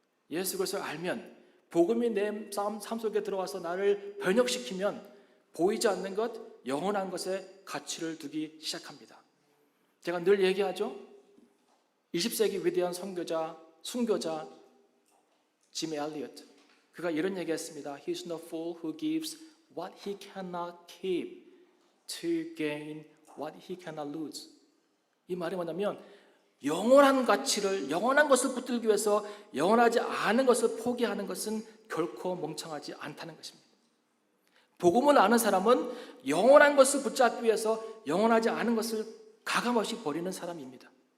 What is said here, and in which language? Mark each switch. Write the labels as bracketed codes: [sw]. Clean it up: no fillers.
[ko] 예수 그리스도를 알면, 복음이 내 삶 속에 들어와서 나를 변혁시키면 보이지 않는 것, 영원한 것에 가치를 두기 시작합니다. 제가 늘 얘기하죠. 20세기 위대한 선교자, 순교자 짐 엘리엇, 그가 이런 얘기했습니다. [en] He's no fool who gives what he cannot keep to gain what he cannot lose. [ko] 이 말이 뭐냐면 영원한 가치를, 영원한 것을 붙들기 위해서 영원하지 않은 것을 포기하는 것은 결코 멍청하지 않다는 것입니다. 복음을 아는 사람은 영원한 것을 붙잡기 위해서 영원하지 않은 것을 가감없이 버리는 사람입니다.